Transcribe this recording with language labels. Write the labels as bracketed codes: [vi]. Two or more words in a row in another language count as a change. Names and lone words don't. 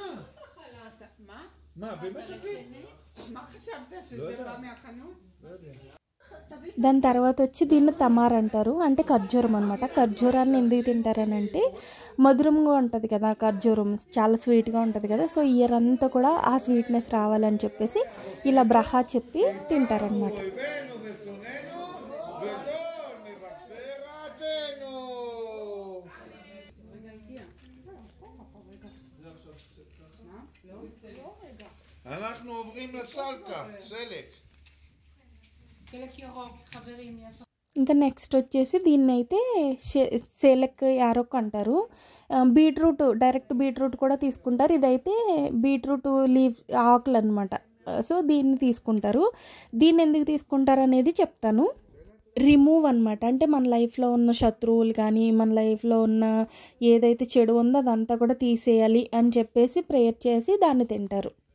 [he] מה, באמת אבי? מה חשבת שזה בא מהחנות? לא יודע. [te] దాని తర్వాత వచ్చి దీన్ని తమార్ అంటారు, అంటే ఖర్జూరం అనమాట. ఖర్జూరాన్ని ఎందుకు తింటారని అంటే మధురంగా ఉంటుంది కదా ఖర్జూరం, చాలా స్వీట్గా ఉంటుంది కదా. సో ఇయర్ అంతా కూడా ఆ స్వీట్నెస్ రావాలని చెప్పేసి ఇలా బ్రహా చెప్పి తింటారనమాట. [he] אנחנו עוברים לסלקה, סלק. סלק ירוק, חברים, יש. [te] ఇంకా నెక్స్ట్ వచ్చేసి దీన్ని అయితే [he] סלק ירוק [te] అంటారు. [en] beetroot, direct beetroot [te] కూడా తీసుకుంటారు. ఇదైతే [en] beetroot leave [te] ఆకులు అనమాట. సో దీన్ని తీసుకుంటారు. దీన్ని ఎందుకు తీసుకుంటారు అనేది చెప్తాను. రిమూవ్ అనమాట, అంటే మన లైఫ్లో ఉన్న శత్రువులు కానీ మన లైఫ్లో ఉన్న ఏదైతే చెడు ఉందో అదంతా కూడా తీసేయాలి అని చెప్పేసి ప్రేయర్ చేసి దాన్ని తింటారు.